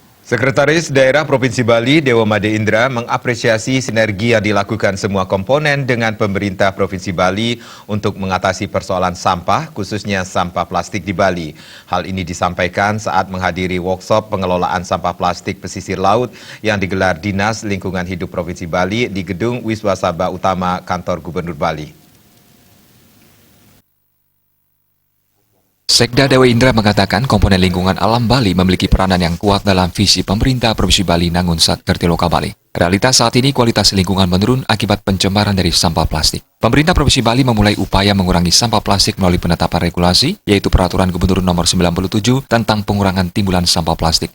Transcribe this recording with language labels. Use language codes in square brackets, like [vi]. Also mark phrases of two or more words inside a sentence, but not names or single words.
[id] Sekretaris Daerah Provinsi Bali, Dewa Made Indra, mengapresiasi sinergi yang dilakukan semua komponen dengan pemerintah Provinsi Bali untuk mengatasi persoalan sampah, khususnya sampah plastik di Bali. Hal ini disampaikan saat menghadiri workshop pengelolaan sampah plastik pesisir laut yang digelar Dinas Lingkungan Hidup Provinsi Bali di Gedung Wiswasabha Utama Kantor Gubernur Bali. Sekda Dewa Indra mengatakan komponen lingkungan alam Bali memiliki peranan yang kuat dalam visi pemerintah Provinsi Bali Nangun Satkertiloka Bali. Realitas saat ini kualitas lingkungan menurun akibat pencemaran dari sampah plastik. Pemerintah Provinsi Bali memulai upaya mengurangi sampah plastik melalui penetapan regulasi, yaitu Peraturan Gubernur Nomor 97 tentang pengurangan timbulan sampah plastik.